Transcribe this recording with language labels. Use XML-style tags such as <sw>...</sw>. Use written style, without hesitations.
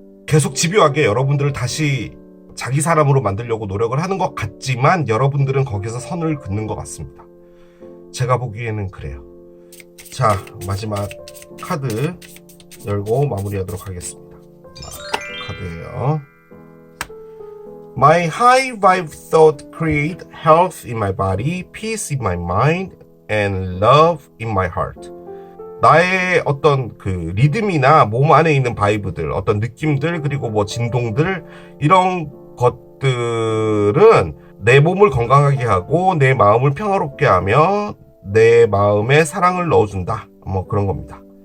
<ko>계속 집요하게 여러분들을 다시 자기 사람으로 만들려고 노력을 하는 것 같지만 여러분들은 거기서 선을 긋는 것 같습니다. 제가 보기에는 그래요. 자, 마지막 카드 열고 마무리하도록 하겠습니다. 카드예요.</ko> <en>My high vibe thought create health in my body, peace in my mind, and love in my heart.</en> <ko>나의 어떤 그 리듬이나 몸 안에 있는 바이브들, 어떤 느낌들, 그리고 뭐 진동들, 이런 것들은 내 몸을 건강하게 하고 내 마음을 평화롭게 하며 내 마음에 사랑을 넣어준다. 뭐 그런 겁니다.</ko>